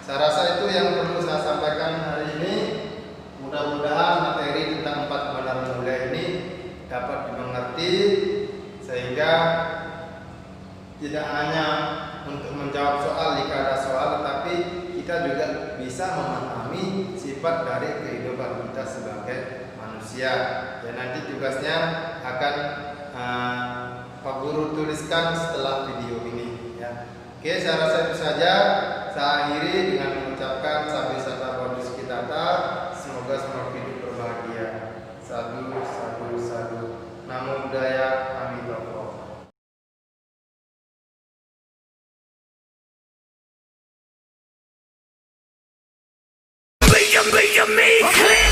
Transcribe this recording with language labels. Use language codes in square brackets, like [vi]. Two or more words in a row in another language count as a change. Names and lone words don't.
[id] Saya rasa itu yang perlu saya sampaikan hari ini. Mudah-mudahan materi tentang 4 kebenaran mulia ini dapat dimengerti, sehingga tidak hanya untuk menjawab soal jika ada soal, tetapi kita juga bisa memahami sifat dari kehidupan kita sebagai manusia. Ya, nanti tugasnya akan Pak Guru tuliskan setelah video ini. Ya. Oke, saya rasa itu saja. Saya akhiri dengan mengucapkan [pi] Sabi Sata Bodhis Kitata. [id] Semoga semua hidup berbahagia. [pi] Sadu, sadu, sadu. Namo Buddhaya, Amitabha. Make